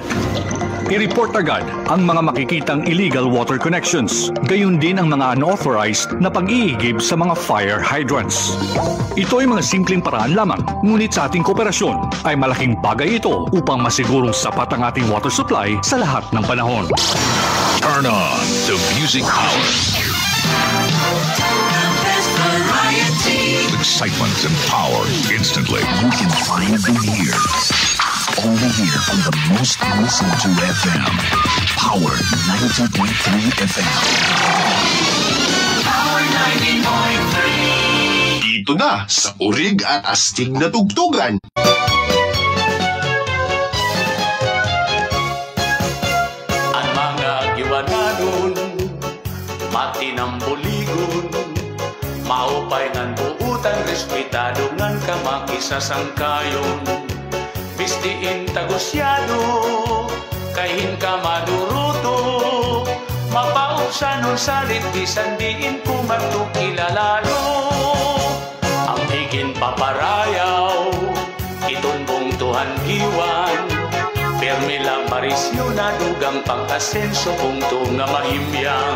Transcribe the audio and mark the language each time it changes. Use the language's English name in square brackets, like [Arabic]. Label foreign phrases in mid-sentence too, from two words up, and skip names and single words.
[Filipino] I-report agad ang mga makikitang [English] illegal water connections, [Filipino] gayon din ang mga unauthorized na pag-iigib sa mga [English] fire hydrants. [Filipino] Ito ay mga simpleng paraan lamang, ngunit sa ating kooperasyon ay malaking bagay ito upang masigurong sapat ang ating [English] water supply [Filipino] sa lahat ng panahon. [English] Turn on to music power. Excitement and power instantly. You can find them here. Only here on the most listened to FM. Power 90.3 FM. Power 90.3. [Filipino] Dito na sa urig at astig na tugtugan. [Waray] Ang mga giwananon, mati ng buligon, maupay ng buutan, respetado ng kamakisasangkayon. Bistiin tagusyado, kahin ka maduruto, mapaubsanon salit, bisan diin kumatuk ilalalo. Ang higin paparayaw, itunbong tuhan giwan, permi lang marisyo na dugang pang-asenso, punto nga mahimyang.